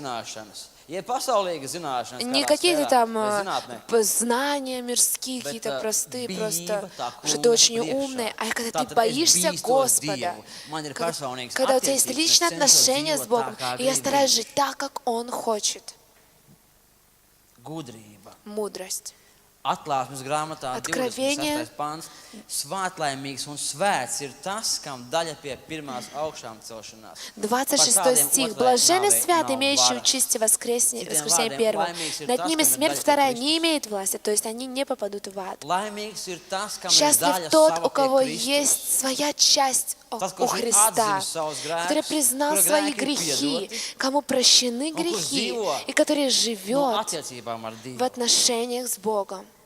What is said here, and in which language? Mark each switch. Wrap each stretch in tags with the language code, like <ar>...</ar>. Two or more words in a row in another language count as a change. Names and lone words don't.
<ru>Не какие-то там знания мирские, какие-то простые, просто, что ты очень умный, а когда ты боишься Господа, когда у тебя есть личные отношения с Богом, и я стараюсь жить так, как Он хочет. Мудрость.</ru> <lv>Atklāsmes grāmatā 26. pants. Svētlaimīgs un svēts ir tas, kam daļa pie pirmās augšām celšanās.</lv> <ru>26 стих. Блаженны святы, имеющие участие в воскресении первого. Над ними смерть вторая не имеет власти, то есть они не попадут в ад. Счастлив тот, у кого есть своя часть у Христа, который признал свои грехи, кому прощены грехи, и который живет в отношениях с Богом.</ru>